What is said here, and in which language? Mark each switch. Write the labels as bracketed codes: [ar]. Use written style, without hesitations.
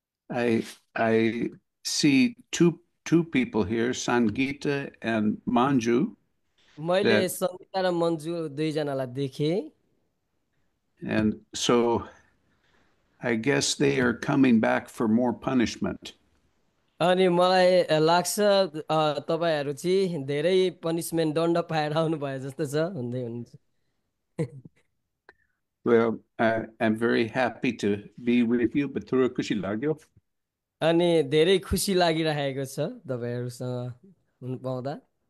[en] I see two people here, Sangita and Manju. [ne] मैले सङ्गीता र मन्जु दुईजनालाई देखेँ। [en] And so I guess they are coming back for more punishment. [ne] अनि मलाई लाग्छ तपाईहरु चाहिँ धेरै पनिशमेन्ट दण्ड पाएर आउनु भयो जस्तो छ भन्दै हुनुहुन्छ। [en] Well, I'm very happy to be with you, but through [ne] खुसी लाग्यो। अनि धेरै खुसी लागिरहेको छ तपाईहरुसँग हुन पाउँदा।